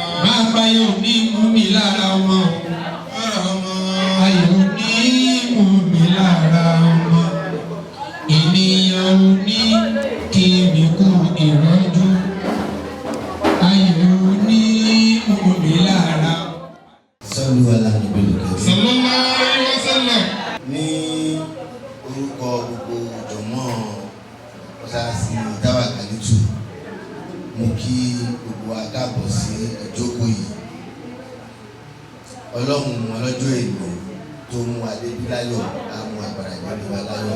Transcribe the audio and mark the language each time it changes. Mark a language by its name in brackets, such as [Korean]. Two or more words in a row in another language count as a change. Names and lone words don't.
[Yoruba] Máa ayọ̀ ní mú mi lára ọmọ ayọ̀ ní mú mi lára ọmọ ènìyàn ò ní kí mi kú ìrọ́jú ayọ̀ ní mú mi lára. [Arabic] صلوا على النبي الكريم. صلى الله عليه وسلم. [Yoruba] Ní orúkọ gbogbo jọmọ́ mọ́sálásí Tawakalitu, mo kí gbogbo wa káàbọ̀ sí ìjókòó yìí. Ọlọ́run ọlọ́jọ́ èlò tó mú adébíláyọ̀ àmú àgbàrá ìjọba láyọ̀.